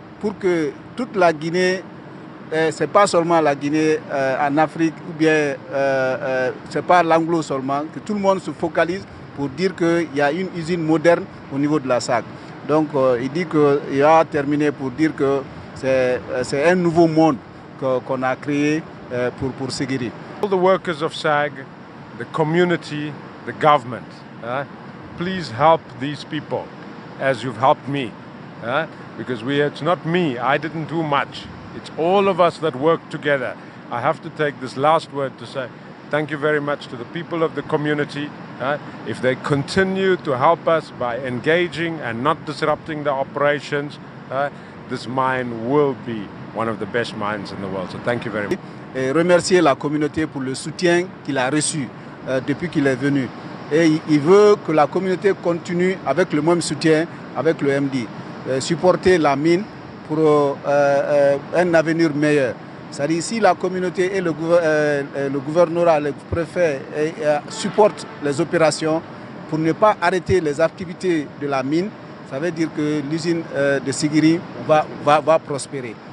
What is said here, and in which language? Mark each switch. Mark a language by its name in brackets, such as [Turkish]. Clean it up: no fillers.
[French] pour que toute la Guinée, c'est pas seulement la Guinée en Afrique, ou bien c'est pas l'anglo seulement, que tout le monde se focalise pour dire qu'il y a une usine moderne au niveau de la SAG. Donc il dit qu'il a terminé pour dire que c'est un nouveau monde qu'on a créé pour Sigiri. [English] All the workers of SAG, the community, the government, please help these people as you've helped me. Because it's not me, I didn't do much. It's all of us that work together. I have to take this last word to say thank you very much to the people of the community. If they continue to help us by engaging and not disrupting the operations, this mine will be one of the best mines in the world. So thank you very much. [French] Et remercier la communauté pour le soutien qu'il a reçu depuis qu'il est venu. Et il veut que la communauté continue avec le même soutien avec le MD. Supporter la mine pour un avenir meilleur. C'est-à-dire si la communauté et le gouvernorat, le préfet supportent les opérations pour ne pas arrêter les activités de la mine, ça veut dire que l'usine de Sigiri va prospérer.